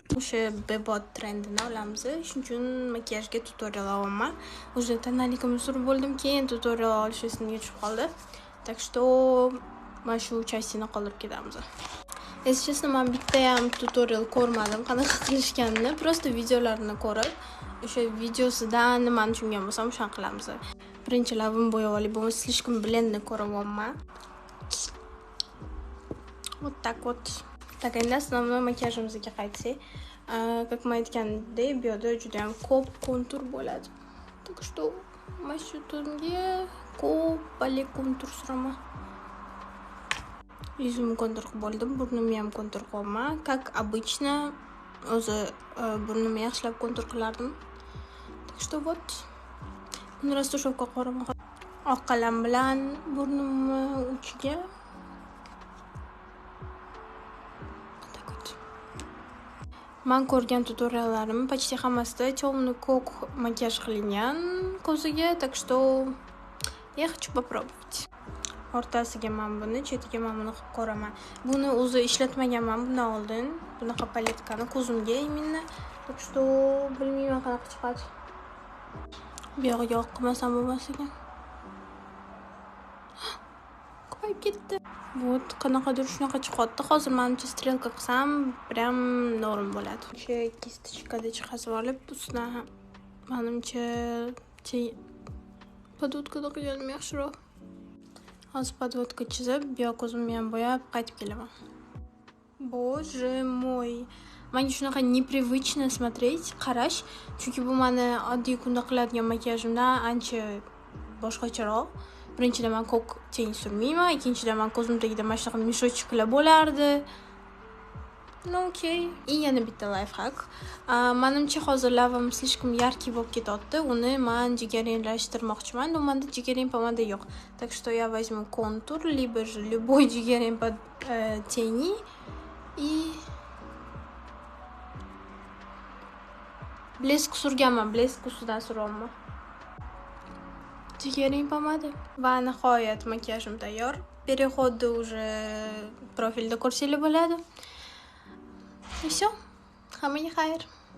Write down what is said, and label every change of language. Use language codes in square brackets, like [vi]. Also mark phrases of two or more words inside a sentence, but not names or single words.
[uz] o'sha bebod trendini olamiz. Shuning uchun makiyajga tutorial olaman. Уже tonaligimni surib bo'ldim, keyin tutorial olish esimga tushib qoldi. [ru] Так что [uz] mana shu частini qoldirib ketamiz. [ru] Если честно, [uz] men bitta ham tutorial ko'rmadim, qanaqa qilishganini. Просто videolarini ko'rib, o'sha videosidan nimani tushungan bo'lsam, o'shani qilamiz. Birinchi labim bo'yab olib, bo'lmasa слишком blendni ko'ryapman. [ru] Вот так вот. Так, [uz] endi основной makiyajimizga qaytsak, как men aytgandek, bu yerda juda ham ko'p kontur bo'ladi. [ru] Так что [uz] mana shu tunga ko'p kontur suraman. Yuzimni kontur qilib bo'ldim, burnimni ham kontur qilaman. [ru] Как обычно, [uz] o'zi burnimni yaxshilab kontur qilardim. [ru] Так что вот. [uz] Buni rastoshovka qo'raman. Oq qalam bilan burnimni uchiga men ko'rgan tutoriallarim почти hammasida темный ko'k makiyaj qilingan ko'ziga, [ru] так что я хочу попробовать. [uz] O'rtasiga men buni, chetiga men buni qilib ko'raman. Buni o'zi ishlatmaganman bundan oldin. Bunaqa paletkani ko'zimga именно. [ru] Так что [uz] bilmayman qanaqa chiqadi. Bu yog'iga oq qilmasam bo'lmas ekan. Qo'yib ketdi. Вот, qanaqadir shunaqa chiqadi. Hozir menimcha strelka qilsam, прям norm bo'ladi. O'sha kistочкada chiqazib olib, ustidan menimcha podvodkada qilganim yaxshiroq. Hozir podvodka chizib, bu yoq ko'zimni ham bo'yab, qaytib kelaman. [ru] Боже мой. [uz] Menga shunaqa [ru] непривычно смотреть, [uz] qarash, chunki bu meni oddiy kunda qiladigan makiyajimdan ancha boshqacharoq. Birinchidan men ko'k teng surmayman, ikkinchidan men ko'zim tagida mana shunaqa mishochiklar bo'lardi. Ну okey. И yana bitta lifehack. Menimcha hozir labim [ru] слишком яркий [uz] bo'lib ketyapti. Uni men jigarrenglashtirmoqchiman, но menda jigarreng pomada yo'q. [ru] Так что я возьму контур, либо же любой jigarreng под тени и [uz] blesk surganman, blesk ustidan suraman. Jigarreng pomada. Va nihoyat makiyajim tayyor. Переходni уже profilda ko'rsanglar bo'ladi. [ru] И всё. [uz] Hammaga xayr.